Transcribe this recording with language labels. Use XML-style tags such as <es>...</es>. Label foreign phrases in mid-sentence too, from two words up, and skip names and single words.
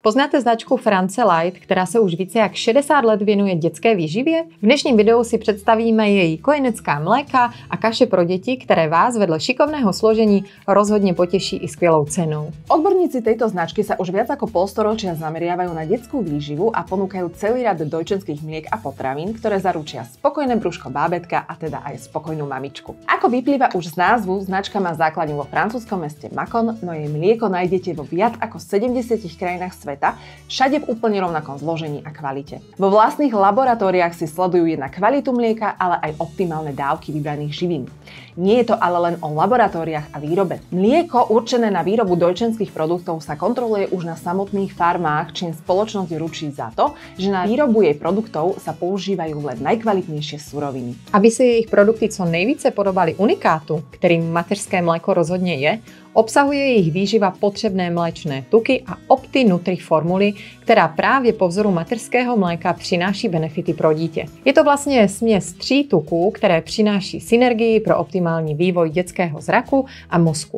<cs>Poznáte značku France Light, která se už více jak 60 let věnuje dětské výživě? V dnešním videu si představíme její kojenecká mléka a kaše pro děti, které vás vedle šikovného složení rozhodne poteší i skvělou cenou.</cs> <sk>Odborníci tejto značky sa už viac ako polstoročia zameriavajú na detskú výživu a ponúkajú celý rad dojčenských mliek a potravín, ktoré zaručia spokojné brúško bábätka a teda aj spokojnú mamičku. Ako vyplýva už z názvu, značka má základňu vo francúzskom meste Mâcon, no jej mlieko nájdete vo viac ako 70 krajinách sveta, všade v úplne rovnakom zložení a kvalite. Vo vlastných laboratóriách si sledujú jednak kvalitu mlieka, ale aj optimálne dávky vybraných živín. Nie je to ale len o laboratóriách a výrobe. Mlieko určené na výrobu dojčenských produktov sa kontroluje už na samotných farmách, čím spoločnosť ručí za to, že na výrobu jej produktov sa používajú len najkvalitnejšie suroviny.</sk> <cs>Aby se jejich produkty co nejvíce podobaly unikátu, kterým mateřské mléko rozhodně je, obsahuje jejich výživa potřebné mléčné tuky a Opti Nutri formuly, která právě po vzoru mateřského mléka přináší benefity pro dítě. Je to vlastně směs 3 tuků, které přináší synergii pro optimální vývoj dětského zraku a mozku.</cs>